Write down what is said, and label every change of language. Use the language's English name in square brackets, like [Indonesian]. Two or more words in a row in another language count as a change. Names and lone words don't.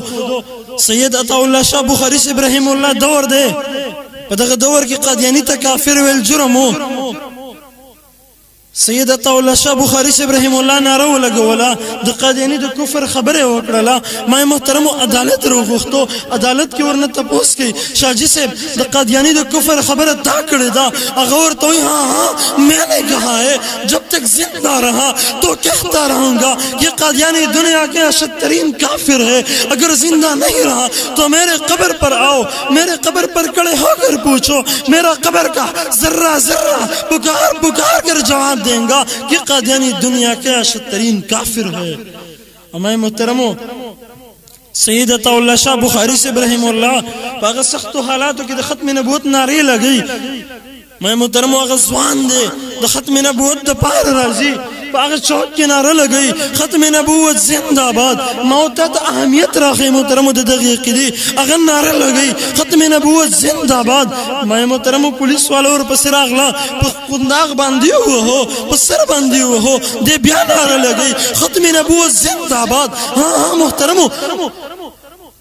[Pashto] سید عطا الله شاه بخاری صاحب رحمه الله دور دی، په دغه دور کې قادیانی ته کافر ویل جرم وو. سید عطا الله شاه بخاری صاحب رحم الله ناره ولګوله، د قادیانی د کفر خبره وکړله. ما محترم عدالت وغوښتو، عدالت کې ورنه تپوس کوي شاجی صاحب د قادیانی د کفر خبره تا کړې ده. هغه ورته وایي [Urdu] میں نے کہا ہے جب تک زندہ رہا تو کہتا رہوں گا یہ قادیانی دنیا کے اشد ترین کافر ہے. اگر زندہ نہیں رہا تو میرے قبر پر آؤ، میرے قبر پر کھڑے ہو کر پوچھو، میرا قبر کا ذرہ ذرہ پکار پکار کر جواب دیں گا کہ قادیانی دنیا کے اشد ترین کافر ہے. ہمارے محترموں سید عطا اللہ شاہ بخاری سے رحم اللہ پاک سخت حالاتوں کی ختم نبوت نعرے لگئی. [Pashto] میں محترموں هغه ځوان دی د ختم نبوت د پاره راځي، په هغه چوک کې نعره لګوي [Urdu] ختم نبوت زنده باد. [Pashto] ما ته اهمیت راخی محترمو د دغه عقیدې هغه نعره لګوي [Urdu] ختم نبوت زنده باد. [Pashto] ما محترمو پولیس والو ورپسې راغله، په قنداق باندې ووهو، په سر باندې ووهو، دی بیا نعره لګوي [Urdu] ختم نبوت زنده باد.